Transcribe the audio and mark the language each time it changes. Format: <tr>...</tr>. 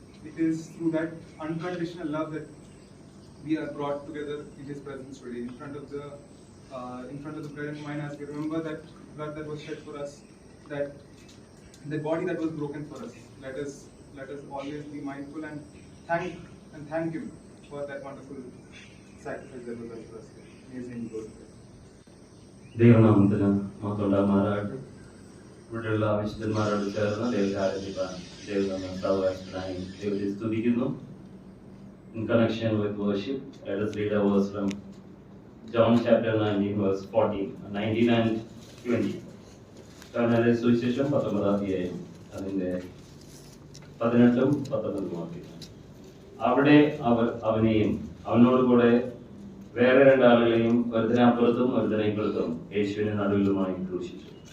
<en>It is through that unconditional love that we are brought together in His presence today, in front of the bread and wine, as we remember that blood that was shed for us, that the body that was broken for us. Let us always be mindful and thank Him for that wonderful sacrifice that was done for us. Amazing good.</en> <ml>ദൈവനാമത്തിന് മഹത്വമുണ്ടാകുമാറാകട്ടെ. ഇവിടെയുള്ള വിശുദ്ധന്മാരോട് ചേർന്ന് ദൈവത്തെ ആരാധിക്കാൻ ദൈവനാമം സാവകാശത്തിനായി ദൈവത്തെ സ്തുതിക്കുന്നു.</ml> <en>In connection with worship, let us read a verse from John chapter 19 verse 19 and 20.</en> <ml>യോഹന്നാന്റെ സുവിശേഷം 19 അധ്യായം അതിന്റെ 18 19 വാക്യങ്ങൾ. അവിടെ അവർ അവനെയും അവനോട് കൂടെ വേറെ രണ്ടാളുകളെയും ഒരുത്തനപ്പുറത്തും ഒരുത്തനെ ഇപ്പുറത്തും യേശുവിനെ നടുവിലുമായി ക്രൂശിച്ചു.</ml>